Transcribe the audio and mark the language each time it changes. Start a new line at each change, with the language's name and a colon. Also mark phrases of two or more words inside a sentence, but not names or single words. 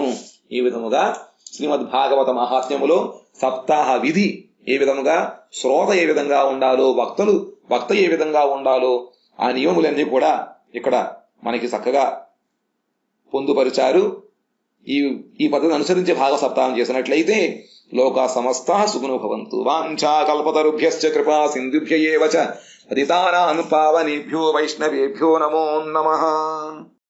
Telugu: ఈ విధముగా శ్రీమద్ భాగవత మహాత్మ్యములో సప్తాహ విధి ఏ విధముగా, శ్రోత ఏ విధంగా ఉండాలో, వక్త ఏ విధంగా ఉండాలో ఆ నియమములన్నీ కూడా ఇక్కడ మనకి చక్కగా పొందుపరిచారు. ఈ పద్ధతిని అనుసరించి భాగవత సప్తాహం చేసినట్లయితే
Sanskrit: లోకా సమస్తాః సుఖినో భవంతు. వాంఛా కల్పతరుభ్యశ్చ కృపా సింధుభ్య ఏవ చ పతితానాం పావనేభ్యో వైష్ణవేభ్యో నమో నమః.